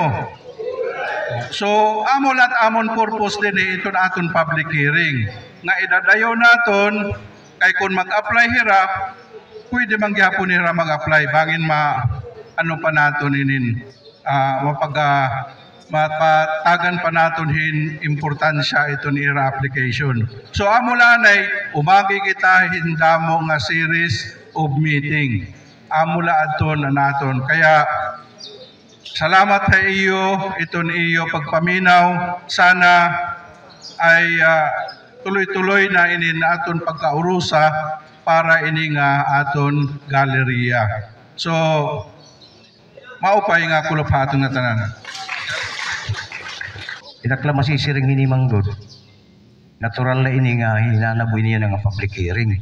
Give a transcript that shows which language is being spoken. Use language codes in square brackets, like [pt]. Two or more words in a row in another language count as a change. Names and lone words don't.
[war] So amo lat amon purpose din ito na aton [en] public hearing [war] nga idadayo naton kay kung mag-apply hirap pwede man gyapon hira mag-apply bangin ano pa naton inin mapatagan pa naton hin importansya ito ni ira application. So amo lanay umagi kita hindamo nga [en] series of meeting. [war] Amula adton na naton. Kaya salamat sa iyo, iton iyo pagpaminaw. Sana ay tuloy-tuloy na ini naton pagkaurusa para ini nga aton galeriya. So maupay nga kulop aton nga tanan. Itakla masisiring hinimanggod. Natural na ini nga hinanaboy niya nga [en] public hearing.